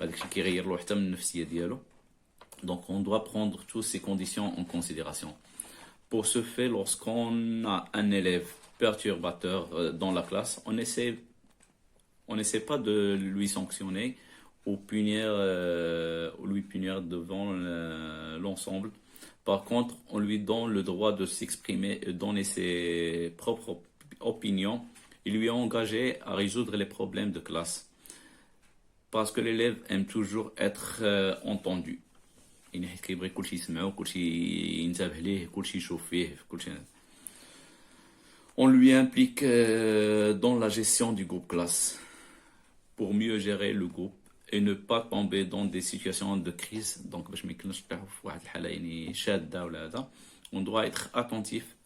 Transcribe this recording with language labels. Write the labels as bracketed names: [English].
[Arabic] كيغير له حتى من النفسيه ديالو [French] donc on doit prendre toutes ces conditions en considération pour ce fait lorsqu'on a un élève perturbateur dans la classe on essaie pas de lui sanctionner ou lui punir devant l'ensemble. Par contre, on lui donne le droit de s'exprimer et donner ses propres opinions et lui engager à résoudre les problèmes de classe. Parce que l'élève aime toujours être entendu. [Arabic] يعني حيت كيبغي كلشي يسمعو كلشي ينتبه ليه كلشي يشوف فيه كلشي [French] on lui implique dans la gestion du groupe classe pour mieux gérer le groupe et ne pas tomber dans des situations de crise donc [Arabic] باش ما يكونش نطيحوا في واحد الحاله يعني شاده ولا هذا [French] on doit être attentif